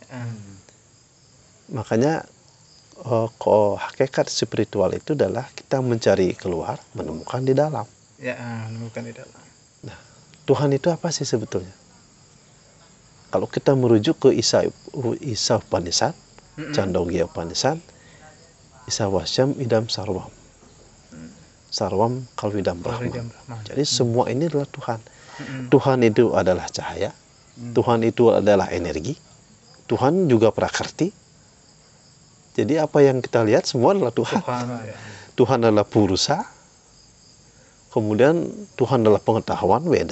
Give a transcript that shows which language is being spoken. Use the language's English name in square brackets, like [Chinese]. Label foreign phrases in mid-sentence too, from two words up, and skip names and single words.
[Indonesian] Makanya hakikat spiritual itu adalah kita mencari keluar, menemukan di dalam. Menemukan di dalam. Nah, Tuhan itu apa sih sebetulnya? Kalau kita merujuk ke Isa Upanishad, [Sanskrit] Chandogya Upanishad, ईशा वास्यम् इदम् सर्वम्. सर्वम् खल्विदम् ब्रह्म. [Indonesian] Jadi semua ini adalah Tuhan. Tuhan itu adalah cahaya. Tuhan itu adalah energi. Tuhan juga prakerti. Jadi apa yang kita lihat semua adalah Tuhan. Tuhan adalah purusa. Kemudian Tuhan adalah pengetahuan, Weda.